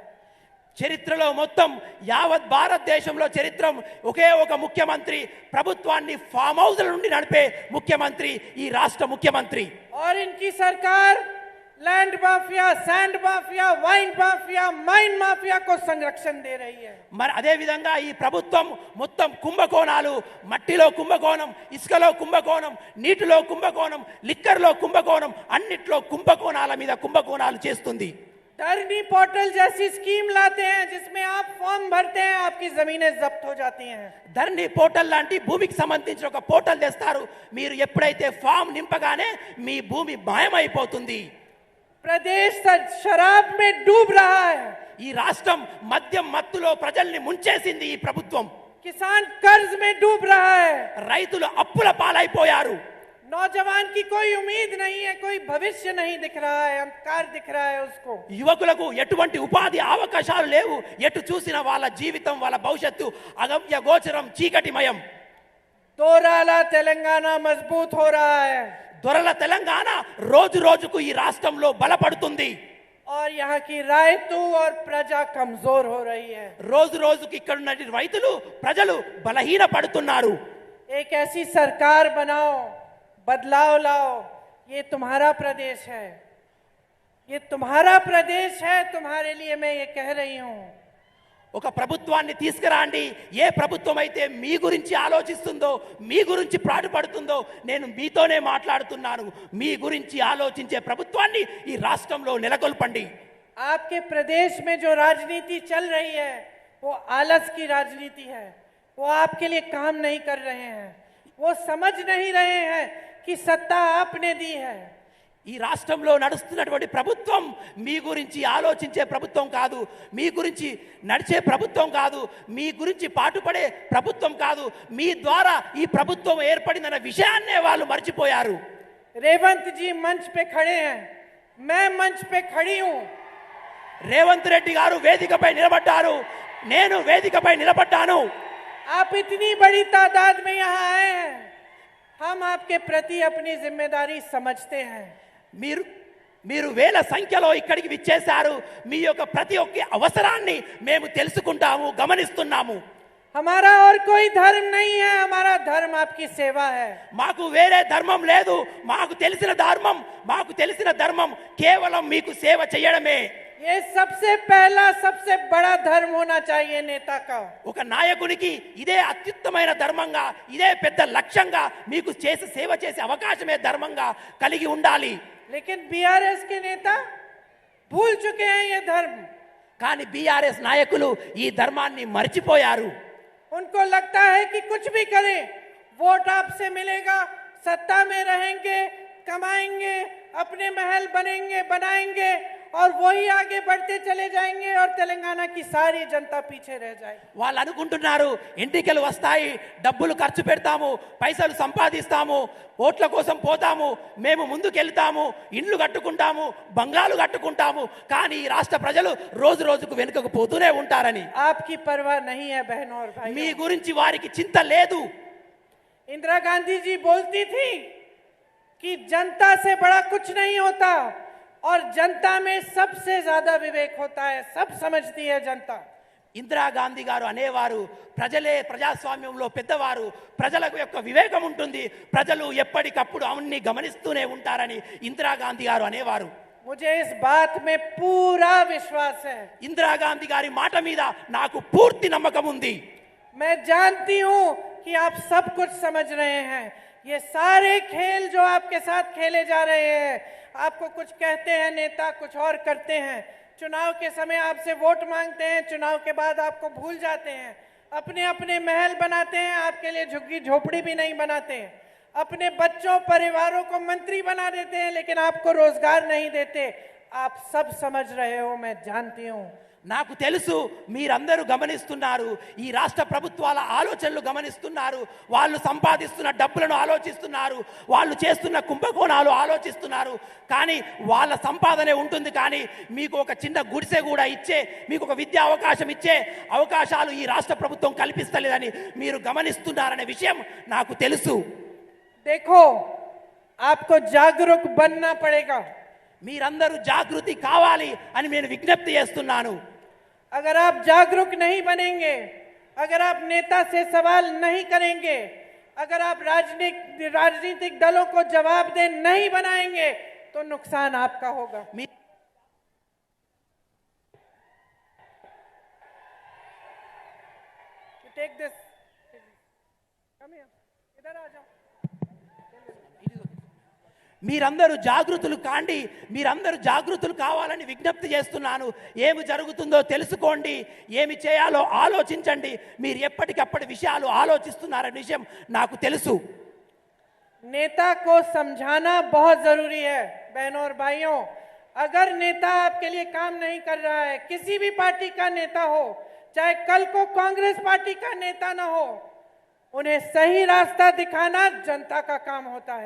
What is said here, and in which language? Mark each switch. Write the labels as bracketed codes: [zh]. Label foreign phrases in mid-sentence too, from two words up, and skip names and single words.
[te] చరిత్రలో మొత్తం యావత్ భారతదేశంలో చరిత్రం ఒకే ఒక ముఖ్యమంత్రి ప్రభుత్వాన్ని [en] farm house [te] నుండి నడిపే ముఖ్యమంత్రి ఈ రాష్ట్ర ముఖ్యమంత్రి. [hi] और इनकी सरकार [en] land mafia, sand mafia, wine mafia, mine mafia [hi] को संरक्षण दे रही है। [te] మరి అదే విధంగా ఈ ప్రభుత్వం మొత్తం కుంభకోణాలు, మట్టిలో కుంభకోణం, ఇసుకలో కుంభకోణం, నీటిలో కుంభకోణం, లిక్కర్లో కుంభకోణం, అన్నిట్లో కుంభకోణాల మీద కుంభకోణాలు చేస్తుంది. [hi] धरनी पोर्टल जैसी स्कीम लाते हैं जिसमें आप फॉर्म भरते हैं, आपकी जमीनें जब्त हो जाती हैं। [te] ధరణి పోర్టల్ లాంటి భూమికి సంబంధించిన ఒక పోర్టల్ తెస్తారు. మీరు ఎప్పుడైతే ఫామ్ నింపగానే మీ భూమి మాయమైపోతుంది. [hi] प्रदेश शराब में डूब रहा है, [te] ఈ రాష్ట్రం మద్యం మత్తులో ప్రజల్ని ముంచేసింది ఈ ప్రభుత్వం. [hi] किसान कर्ज में डूब रहा है, [te] రైతులు అప్పుల పాలైపోయారు. [hi] नौजवान की कोई उम्मीद नहीं है, कोई भविष्य नहीं दिख रहा है, अंधकार दिख रहा है उसको। [te] యువకులకు ఎటువంటి ఉపాధి అవకాశాలు లేవు. ఎటు చూసిన వాళ్ళ జీవితం, వాళ్ళ భవిష్యత్తు అగమ్య గోచరం, చీకటిమయం. [hi] दोराला तेलंगाना मजबूत हो रहा है [te] దొరల తెలంగాణ రోజు రోజుకు ఈ రాష్ట్రంలో బలపడుతుంది. [hi] और यहाँ की रायतू और प्रजा कमजोर हो रही है। [te] రోజు రోజుకి ఇక్కడ ఉన్న రైతులు, ప్రజలు బలహీన పడుతున్నారు. [hi] एक ऐसी सरकार बनाओ, बदलाव लाओ। ये तुम्हारा प्रदेश है, ये तुम्हारा प्रदेश है, तुम्हारे लिए मैं ये कह रही हूं। [te] ఒక ప్రభుత్వాన్ని తీసుకురాండి. ఏ ప్రభుత్వం అయితే మీ గురించి ఆలోచిస్తుందో, మీ గురించి పాటుపడుతుందో, నేను మీతోనే మాట్లాడుతున్నాను. మీ గురించి ఆలోచించే ప్రభుత్వాన్ని ఈ రాష్ట్రంలో నెలకొల్పండి. [hi] आपके प्रदेश में जो राजनीति चल रही है वो आलस की राजनीति है। वो आपके लिए काम नहीं कर रहे हैं, वो समझ नहीं रहे हैं कि सत्ता आपने दी है। [te] ఈ రాష్ట్రంలో నడుస్తున్నటువంటి ప్రభుత్వం మీ గురించి ఆలోచించే ప్రభుత్వం కాదు, మీ గురించి నడిచే ప్రభుత్వం కాదు, మీ గురించి పాటుపడే ప్రభుత్వం కాదు. మీ ద్వారా ఈ ప్రభుత్వం ఏర్పడిందన్న విషయాన్నే వాళ్ళు మర్చిపోయారు. [hi] रेवंत जी मंच पे खड़े हैं, मैं मंच पे खड़ी हूं। [te] రేవంత్ రెడ్డి గారు వేదికపై నిలబడ్డారు, నేను వేదికపై నిలబడ్డాను. [hi] आप इतनी बड़ी तादाद में यहाँ आए हैं, हम आपके प्रति अपनी जिम्मेदारी समझते हैं। [te] మీరు మీరు వేల సంఖ్యలో ఇక్కడికి విచ్చేశారు. మీ యొక్క ప్రతి ఒక్క అవసరాన్ని మేము తెలుసుకుంటాము, గమనిస్తున్నాము. [hi] हमारा और कोई धर्म नहीं है, हमारा धर्म आपकी सेवा है। [te] మాకు వేరే ధర్మం లేదు. మాకు తెలిసిన ధర్మం కేవలం మీకు సేవ చేయడమే. [hi] ये सबसे पहला सबसे बड़ा धर्म होना चाहिए नेता का। [te] ఒక నాయకునికి ఇదే అత్యుత్తమైన ధర్మంగా, ఇదే పెద్ద లక్ష్యంగా, మీకు సేవ చేసే అవకాశమే ధర్మంగా కలిగి ఉండాలి. [hi] लेकिन बीआरएस के नेता भूल चुके हैं ये धर्म। [te] కానీ బీఆర్ఎస్ నాయకులు ఈ ధర్మాన్ని మర్చిపోయారు. [hi] उनको लगता है कि कुछ भी करें, वोट आपसे मिलेगा, सत्ता में रहेंगे, कमाएंगे, अपने महल बनाएंगे और वही आगे बढ़ते चले जाएंगे और तेलंगाना की सारी जनता पीछे रह जाएगी। [te] వాళ్ళు అనుకుంటున్నారు ఎన్నికలు వస్తాయి, డబ్బులు ఖర్చు పెడతాము, పైసలు సంపాదిస్తాము, ఓట్ల కోసం పోతాము, మేము ముందుకెళ్తాము, ఇండ్లు కట్టుకుంటాము, బంగ్లాలు కట్టుకుంటాము. కానీ ఈ రాష్ట్ర ప్రజలు రోజు రోజుకు వెనుకకు పోతూనే ఉంటారని. [hi] आपकी परवाह नहीं है बहनों और [te] మీ [hi] भाइयों। [te] గురించి వారికి చింత లేదు. [hi] इंदिरा गांधी जी बोलती थी कि जनता से बड़ा कुछ नहीं होता और जनता में सबसे ज्यादा विवेक होता है, सब समझती है जनता। [te] ఇందిరాగాంధీ గారు అనేవారు, ప్రజలే ప్రజాస్వామ్యంలో పెద్దవారు, ప్రజలకు యొక్క వివేకం ఉంటుంది, ప్రజలు ఎప్పటికప్పుడు అవన్నీ గమనిస్తూనే ఉంటారని ఇందిరాగాంధీ గారు అనేవారు. [hi] मुझे इस बात में पूरा विश्वास है। [te] ఇందిరాగాంధీ గారి మాట మీద నాకు పూర్తి నమ్మకం ఉంది. [hi] मैं जानती हूं कि आप सब कुछ समझ रहे हैं। ये सारे खेल जो आपके साथ खेले जा रहे हैं, आपको कुछ कहते हैं नेता, कुछ और करते हैं। चुनाव के समय आपसे वोट मांगते हैं, चुनाव के बाद आपको भूल जाते हैं, अपने अपने महल बनाते हैं, आपके लिए झुग्गी झोपड़ी भी नहीं बनाते हैं, अपने बच्चों परिवारों को मंत्री बना देते हैं, लेकिन आपको रोजगार नहीं देते। आप सब समझ रहे हो, मैं जानती हूं। [te] నాకు తెలుసు, మీరందరూ గమనిస్తున్నారు, ఈ రాష్ట్ర ప్రభుత్వాల ఆలోచనలు గమనిస్తున్నారు, వాళ్ళు సంపాదిస్తున్న డబ్బులను ఆలోచిస్తున్నారు, వాళ్ళు చేస్తున్న కుంభకోణాలు ఆలోచిస్తున్నారు. కానీ వాళ్ళ సంపాదనే ఉంటుంది, కానీ మీకు ఒక చిన్న గుడిసె కూడా ఇచ్చే, మీకు ఒక విద్యా అవకాశం ఇచ్చే అవకాశాలు ఈ రాష్ట్ర ప్రభుత్వం కల్పిస్తలేదని మీరు గమనిస్తున్నారనే విషయం నాకు తెలుసు. [hi] देखो, आपको जागरूक बनना पड़ेगा। [te] మీరందరూ జాగృతి కావాలి అని నేను విజ్ఞప్తి చేస్తున్నాను. [hi] अगर आप जागरूक नहीं बनेंगे, अगर आप नेता से सवाल नहीं करेंगे, अगर आप राजनीतिक दलों को जवाबदेह नहीं बनाएंगे तो नुकसान आपका होगा। [en] take this, come here, [hi] इधर आ जाओ। [te] మీరందరూ జాగృతులు కాండి, మీరందరూ జాగృతులు కావాలని విజ్ఞప్తి చేస్తున్నాను. ఏమి జరుగుతుందో తెలుసుకోండి, ఏమి చేయాలో ఆలోచించండి. మీరు ఎప్పటికప్పటి విషయాలు ఆలోచిస్తున్నారనే విషయం నాకు తెలుసు. [hi] नेता को समझाना बहुत जरूरी है। बहनों और भाइयों, अगर नेता आपके लिए काम नहीं कर रहा है, किसी भी पार्टी का नेता हो, चाहे कल को कांग्रेस पार्टी का नेता ना हो, उन्हें सही रास्ता दिखाना जनता का काम होता है।